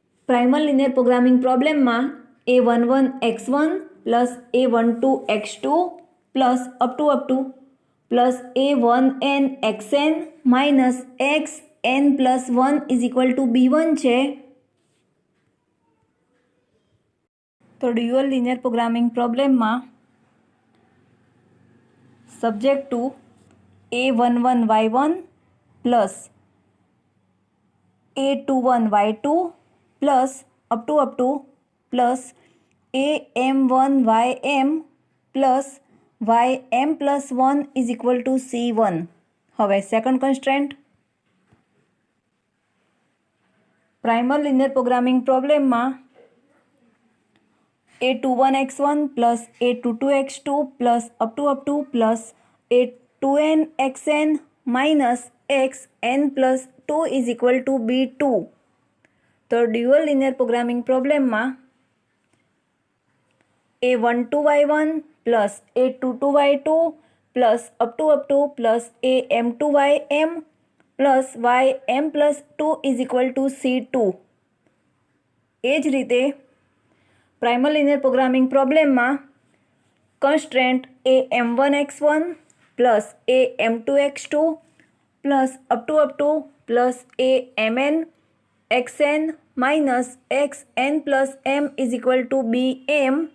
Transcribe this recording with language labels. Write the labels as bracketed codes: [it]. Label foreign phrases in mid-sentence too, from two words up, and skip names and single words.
[en] primal linear programming problem માં a11x1 plus a12x2 plus up to plus a1n xn minus xn plus 1 is equal to b1 છે. તો dual linear programming problem માં subject to a11y1 plus a21y2 plus up to plus am1ym plus ym plus 1 is equal to c1. હવે second constraint primal linear programming problem માં a21x1 plus a22x2 plus up to plus a2n xn minus xn plus 2 is equal to b2. તો dual linear programming problem માં a12y1 plus a22y2 plus up to plus am2ym plus ym plus 2 is equal to c2. [gu] એ જ રીતે [en] primal linear programming problem માં constraint am1x1 plus am2x2 plus up to plus amn xn minus xn plus m is equal to bm.